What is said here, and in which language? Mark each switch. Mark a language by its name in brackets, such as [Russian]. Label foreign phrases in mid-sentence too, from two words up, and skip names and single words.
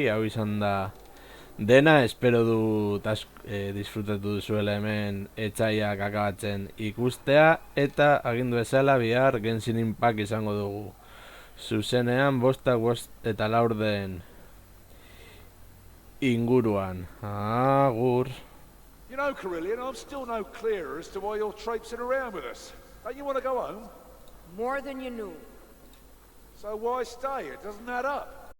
[Basque] Hau izan da dena, espero dut disfrutatu duzuela hemen etxaiak akabatzen ikustea. Eta agindu ezala bihar Genshin Impact izango dugu. Zuzenean 5 eta 4 den inguruan. Agur. [English] You know, Carillion, I'm still no clearer as to why you're traipsing around with us. Don't you want to go home? More than you knew. So why stay? It doesn't add up.